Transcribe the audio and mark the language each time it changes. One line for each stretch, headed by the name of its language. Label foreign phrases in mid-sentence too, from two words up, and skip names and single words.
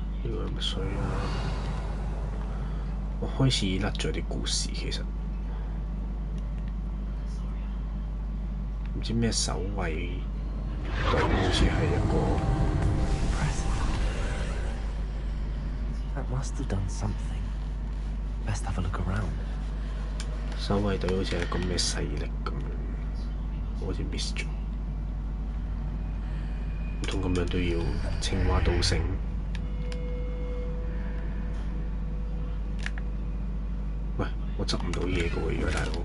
Cantonese: 呢個係乜水啊？我開始甩咗啲故事，其實唔知咩守衞隊好似係一個。
English: That must have done something. Best have a look around.
Cantonese: 守衞隊好似係個咩勢力咁樣，好似 miss 咗。唔通咁樣都要青蛙倒繩？喂，我執唔到嘢嘅喎，而家大佬。